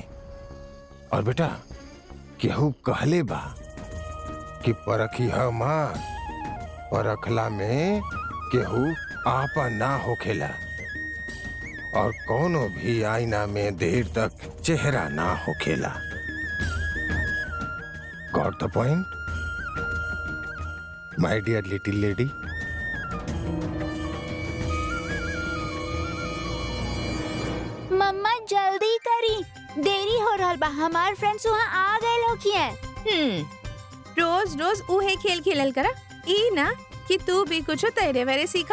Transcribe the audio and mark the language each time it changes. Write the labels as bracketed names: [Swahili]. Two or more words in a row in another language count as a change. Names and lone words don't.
[Bhojpuri] और बेटा केहू कहले बा कि परखी मत, परखला में केहू आपा ना होखेला और कोनो भी आईना में देर तक चेहरा ना होखेला। [English] Got the point my dear little lady? [Bhojpuri] मम्मा जल्दी करी, देरी हो रहल बा, हमार फ्रेंड्स वहाँ आ गए लोग। रोज रोज उहे खेल खेलल करा, ई ना कि तू भी कुछ तैरे वैरे सीखा।